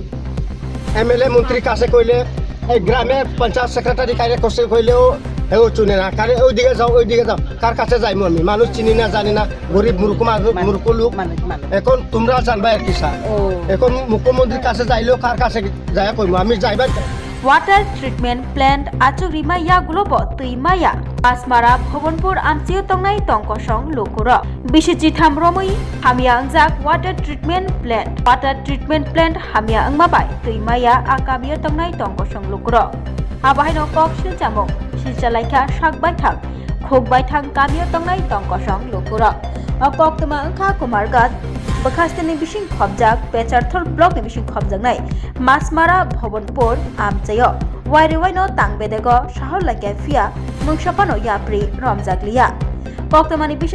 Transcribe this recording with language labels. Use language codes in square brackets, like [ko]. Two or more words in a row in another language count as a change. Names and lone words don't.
[bn] MLA মন্ত্রীর কাছে কইলে, এই গ্রামের পঞ্চায়েত সেক্রেটারি কাছে কইলেও এও চুনে না, কারে ওইদিকে যাও ওইদিকে যাও, কার কাছে যাইমু আমি? মানুষ চিনি না, জানি না, গরিব মূর্খ লোক। এখন তোমরা জানবা আর কি স্যার, এখন মুখ্যমন্ত্রীর কাছে যাইলেও কার কাছে যাই কইমু? আমি যাইবার [en] Water treatment plant [trp] achuk rimaya globo tuimaya Asmara Bhawanpur amchio tongnai tongkosong lokura Bishiji thamromui hamia angjak [en] water treatment plant [trp] hamia angmabai tuimaya akamio tongnai tongkosong lokura Abahaino kok siljamung silchalaikha sakbai thang khokbai thang kamio tongnai tongkosong lokura Akok tuma angkha kumargat Bekhastini bising khobjak Pecharthol block ni bising khobjak nai Masmara Bhawanpur amchayo Wairiwaino tangbedego shahor lake fia mungshapano yapri romjaglia Koktamani bising